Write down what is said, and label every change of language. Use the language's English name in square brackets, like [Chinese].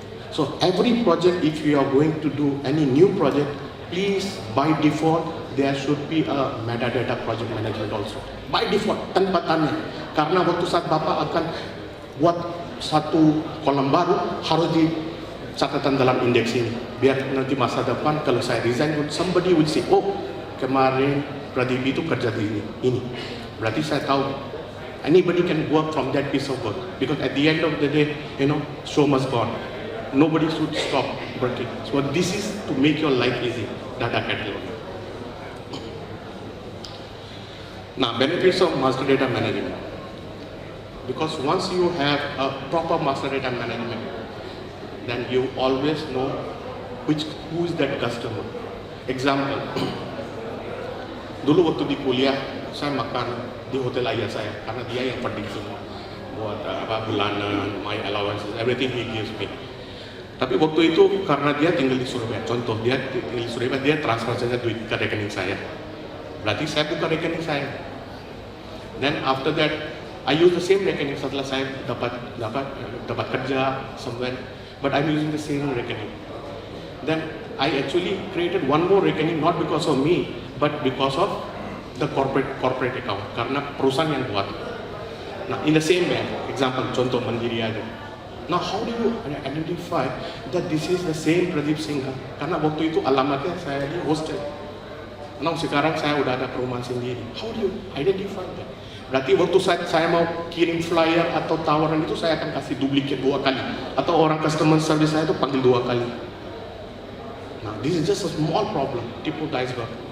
[English] So every project, if you are going to do any new project, please by default there should be a metadata project management also. By default, [Indonesian] tanpa tanya. Karena waktu saat Bapak akan buat satu kolom baru, harus di catatan dalam indeks ini. Biar nanti masa depan kalau saya resign, [English] somebody will say, [Indonesian] oh kemarin Pradeep itu kerja di ini. Berarti saya tahu [English] anybody can work from that piece of work. Because at the end of the day, show must go on. Nobody should stop working. So this is to make your life easy, data catalog. Now, benefits of master data management. Because once you have a proper master data management, then you always know who is that customer. [Indonesian] Example, dulu waktu di kuliah, saya makan di hotel ayah saya, karena dia yang penting semua. Buat bulanan, [English] my allowances, everything he gives me. [Indonesian] Tapi waktu itu karena dia tinggal di Surabaya, contoh dia tinggal di Surabaya, dia transfer saja duit ke rekening saya. Berarti saya buka rekening saya. [English] Then after that, I use the same rekening [Indonesian] setelah saya dapat kerja [English] somewhere, but I'm using the same rekening. Then I actually created one more rekening, not because of me, but because of the corporate account, [Indonesian] karena perusahaan yang buat. [English] Nah, in the same bank, example, [Indonesian] contoh Mandiri ada. [English] Now, how do you identify that this is the same Pradeep Singha? [Indonesian] Karena waktu itu alamatnya saya di hostel. Nah, sekarang saya udah ada perumahan sendiri. [English] How do you identify that? [Indonesian] Berarti waktu saya mau kirim flyer atau tawaran itu, saya akan kasih duplikat 2 kali. Atau orang customer service saya itu panggil 2 kali. [English] Nah, this is just a small problem, tip of the iceberg.